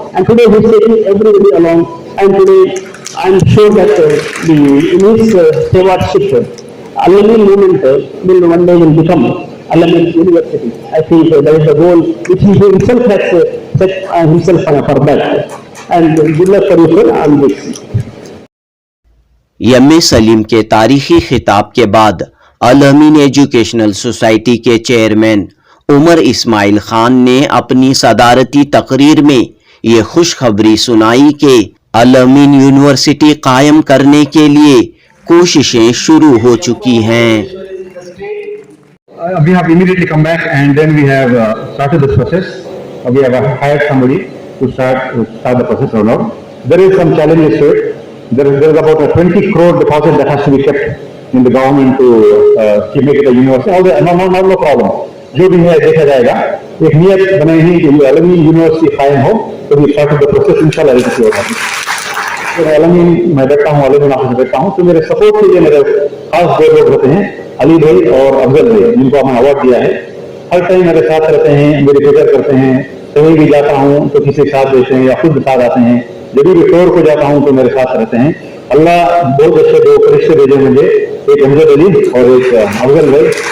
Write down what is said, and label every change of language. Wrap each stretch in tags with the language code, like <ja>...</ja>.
<en>And today he is taking everybody along. And today I am sure that in his stewardship, Al-Ameen movement will one day will become Al-Ameen University. I think that is the goal which he himself has set himself for that. And good luck for you, sir, on this.</en> <ur>M اے سلیم کے تاریخی خطاب کے بعد الامین educational society کے chairman عمر اسماعیل خان نے اپنی صدارتی تقریر میں یہ خوشخبری سنائی کہ الامین یونیورسٹی قائم کرنے کے لیے کوششیں شروع ہو چکی ہیں۔</ur> <en>We have immediately come back and then we have started this process. We have hired somebody to start the process or not. There is some challenges to it. There is about a 20 crore deposit that has to be kept in the government to make it a university. No problem.</en> <ur>جو بھی ہے دیکھا جائے گا، ایک نیت بنائی ہے کہ یہ الامین یونیورسٹی قائم ہو تو بھی</ur> <en>start the process</en> <ur>انشاءاللہ ایسے ہوگا۔ میں الامین میں بیٹھتا ہوں، الامین آفس میں بیٹھتا ہوں، تو میرے سپورٹ کے لیے میرے خاص دو لوگ ہوتے ہیں، علی بھائی اور افضل بھائی، جن کو ہمیں اوارڈ دیا ہے۔ ہر ٹائم میرے ساتھ رہتے ہیں، میری فکر کرتے ہیں، کہیں بھی جاتا ہوں تو کسی ساتھ دیتے ہیں یا خود ساتھ آتے ہیں، جب بھی ٹور کو جاتا ہوں تو میرے ساتھ رہتے ہیں۔ اللہ بہت اچھے دو فرشتے بھیجے مجھے، ایک افضل علی اور ایک افضل بھائی،</ur>